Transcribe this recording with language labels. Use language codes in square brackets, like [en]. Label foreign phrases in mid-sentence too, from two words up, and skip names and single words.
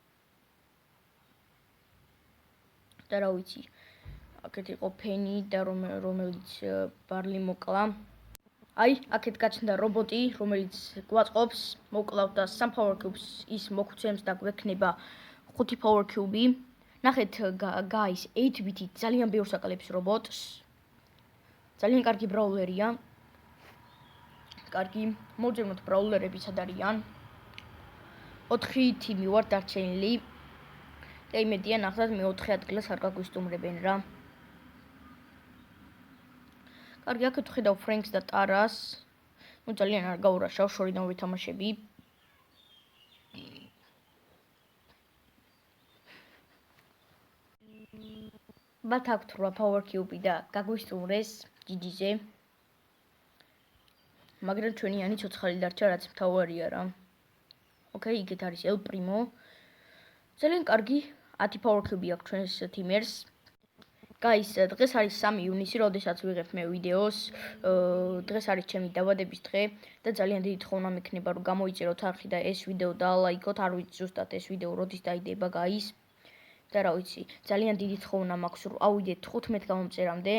[ka] და რა ვიცი, აქეთ იყო ფენი და რომელიც ბარლი მოკლა. აი, აქეთ გაჩნდა რობოტი, რომელიც გვაწყობს, მოკლავთ და 3 [en] power cubes [ka] ის მოგცემს და გვექნება 5 [en] power cube. [ka] ნახეთ, guys, 8-bit-ი ძალიან ბევრს აკლებს რობოტს. ძალიან კარგი ბრაულერია. კარგი, მოვძებნოთ ბრაულერები სად არიან. 4 თიმი ვარ დარჩენილი. და იმედია ნახოთ მე-4 ადგილას არ გაგვისტუმრებენ რა. კარგი, აქეთ ვხედავ ფრენკს და ტარას. ნუ ძალიან არ გაურაშავ, შორიდან ვითამაშები. მათ აქვთ 8 [en] power cube [ka] და გაგვისტუმრეს GG-ზე. მაგრამ ჩვენიანი ცოცხალი დარჩა, რაც მთავარია რა. ოკეი, იქეთ არის El Primo. ძალიან კარგი 10 [en] power cube [ka] აქვს ჩვენს თიმერს. Guys, დღეს არის 3 ივნისი, როდესაც ვიღებ მე ვიდეოს. დღეს არის ჩემი დაბადების დღე და ძალიან დიდი თხოვნა მექნება რომ გამოიწეროთ არხი და ეს ვიდეო დაალაიქოთ. არ ვიცი ზუსტად ეს ვიდეო როდის დაიდება, guys. და რა ვიცი, ძალიან დიდი თხოვნა მაქვს რომ ავიდეთ 15 გამომწერამდე.